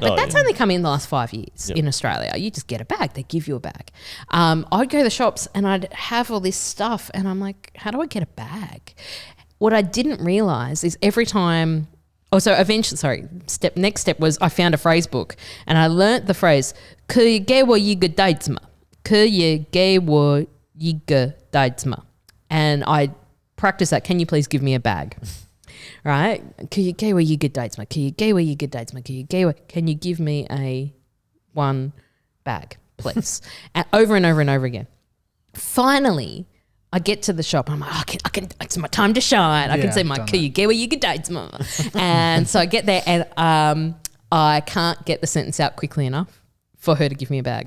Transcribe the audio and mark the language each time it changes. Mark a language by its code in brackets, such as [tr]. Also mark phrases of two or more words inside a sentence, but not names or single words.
[en] But that's only come in the last 5 years in Australia. You just get a bag. They give you a bag. I'd go to the shops and I'd have all this stuff, and I'm like, how do I get a bag? What I didn't realise is every time... next step was I found a phrase book, and I learnt the phrase [zh] "可给我一个袋子吗," "可给我一个袋子吗," [en] and I practiced that. Can you please give me a bag? Right? [zh] 可给我一个袋子吗。可给我一个袋子吗. [en] Can you give me a one bag, please? And over and over and over again. Finally, I get to the shop. I'm like, I can. It's my time to shine. I can see my "you get where you get dates, mama." And so I get there, and I can't get the sentence out quickly enough for her to give me a bag.